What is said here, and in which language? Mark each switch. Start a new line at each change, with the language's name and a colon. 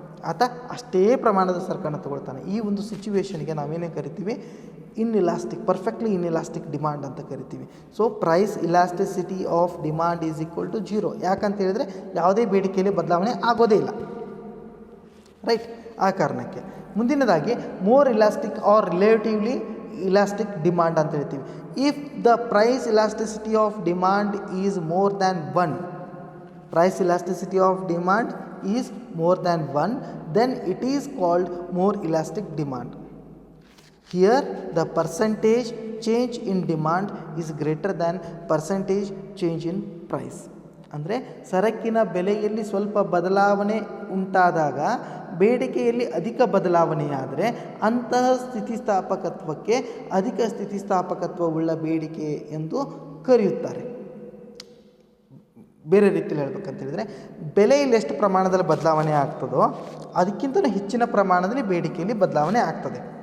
Kannada: ಆತ ಅಷ್ಟೇ ಪ್ರಮಾಣದ ಸರಕನ್ನು ತಗೊಳ್ತಾನೆ. ಈ ಒಂದು ಸಿಚುವೇಶನ್ಗೆ ನಾವೇನೇ ಕರಿತೀವಿ, ಇನ್ಇಲಾಸ್ಟಿಕ್, ಪರ್ಫೆಕ್ಟ್ಲಿ ಇನ್ಇಲಾಸ್ಟಿಕ್ ಡಿಮಾಂಡ್ ಅಂತ ಕರಿತೀವಿ.
English: So price elasticity of demand is equal to 0.
Kannada: ಯಾಕಂತ ಹೇಳಿದರೆ ಯಾವುದೇ ಬೇಡಿಕೆಯಲ್ಲಿ ಬದಲಾವಣೆ ಆಗೋದೇ ಇಲ್ಲ, ರೈಟ್. ಆ ಕಾರಣಕ್ಕೆ ಮುಂದಿನದಾಗಿ
English: more elastic or relatively elastic demand
Kannada: ಅಂತ ಹೇಳ್ತೀವಿ.
English: If the price elasticity of demand is more than 1, price elasticity of demand is more than 1, then it is called more elastic demand. Here the percentage change in demand is greater than percentage change in price.
Kannada: ಅಂದರೆ ಸರಕಿನ ಬೆಲೆಯಲ್ಲಿ ಸ್ವಲ್ಪ ಬದಲಾವಣೆ ಉಂಟಾದಾಗ ಬೇಡಿಕೆಯಲ್ಲಿ ಅಧಿಕ ಬದಲಾವಣೆಯಾದರೆ ಅಂತಹ ಸ್ಥಿತಿಸ್ಥಾಪಕತ್ವಕ್ಕೆ ಅಧಿಕ ಸ್ಥಿತಿಸ್ಥಾಪಕತ್ವವುಳ್ಳ ಬೇಡಿಕೆ ಎಂದು ಕರೆಯುತ್ತಾರೆ. ಬೇರೆ ರೀತಿಯಲ್ಲಿ ಹೇಳ್ಬೇಕಂತ ಹೇಳಿದರೆ, ಬೆಲೆಯಲ್ಲಿ ಎಷ್ಟು ಪ್ರಮಾಣದಲ್ಲಿ ಬದಲಾವಣೆ ಆಗ್ತದೋ ಅದಕ್ಕಿಂತ ಹೆಚ್ಚಿನ ಪ್ರಮಾಣದಲ್ಲಿ ಬೇಡಿಕೆಯಲ್ಲಿ ಬದಲಾವಣೆ ಆಗ್ತದೆ.